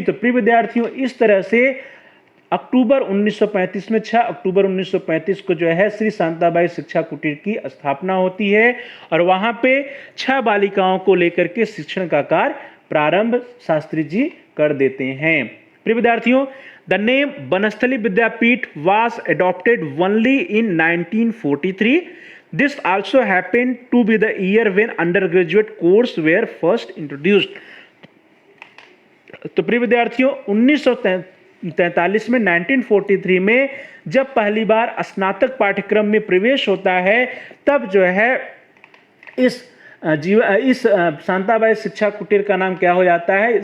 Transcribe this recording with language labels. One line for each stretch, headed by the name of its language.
Hindi: तो प्रिय विद्यार्थियों, इस तरह से अक्टूबर 1935 में 6 अक्टूबर 1935 को जो है श्री शांताबाई शिक्षा कुटीर की स्थापना होती है और वहां पे 6 बालिकाओं को लेकर के शिक्षण का कार्य प्रारंभ शास्त्री जी कर देते हैं। प्रिय विद्यार्थियों,
English: The name Vanasthali Vidyapith was adopted only in 1943। This also happened to be the year when undergraduate course were first introduced।
Hindi: तो प्रिय विद्यार्थियों, 1943 में 1943 में जब पहली बार स्नातक पाठ्यक्रम में प्रवेश होता है, तब जो है इस शांताबाई शिक्षा कुटीर का नाम क्या हो जाता है?